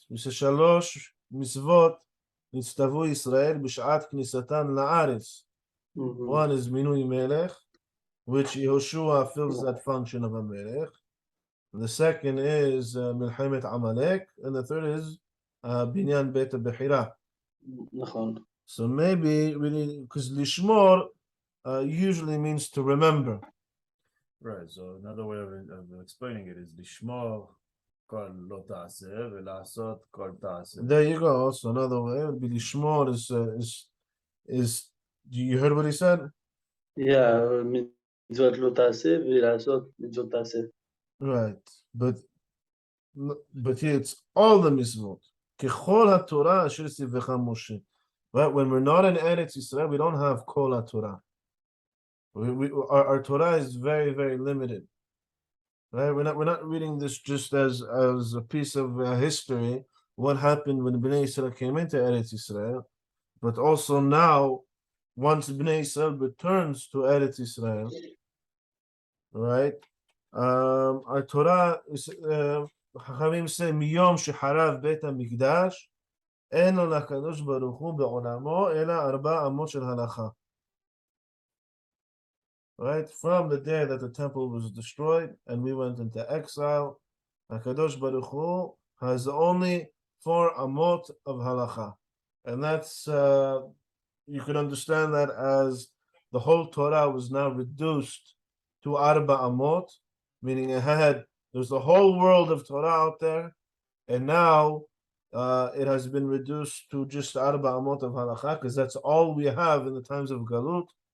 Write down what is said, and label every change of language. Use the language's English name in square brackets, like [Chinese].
[English] We say shalosh mitzvot [Hebrew] נצטוו ישראל בשעת כניסתן לארץ. [English] One is מינוי מלך, which Yehoshua fills that function of a melech. The second is מלחמת עמלק, and the third is בניין בית הבחירה. [Hebrew] נכון. [English] So maybe really, because lishmor usually means to remember. Right, so another way of explaining it is [Hebrew] לשמור כל לא תעשה ולעשות כל תעשה. [English] There you go. Also another way would be lishmor is you heard what he said? [Hebrew] Yeah, מצוות לא תעשה ולעשות מצוות תעשה. [English] Right, but here it's all the mitzvot. [Hebrew] ככל התורה אשר ציווך משה. [English] Right, when we're not in Eretz Yisrael, we don't have kol HaTorah. Our Torah is very, very limited. Right, we're not reading this just as a piece of history, what happened when Bnei Israel came into Eretz Yisrael, but also now, once Bnei Israel returns to Eretz Yisrael, right? Our Torah is [Hebrew] חכמים say מיום שחרב בית המקדש אין לו לקדוש ברוך הוא בעולמו אלא 4 אמות של הלכה. [English] Right, from the day that the temple was destroyed and we went into exile, HaKadosh Baruch Hu has only 4 amot of halacha, and that's you can understand that as the whole Torah was now reduced to arba amot, meaning there's the whole world of Torah out there, and now it has been reduced to just arba amot of halacha, because that's all we have in the times of Galut.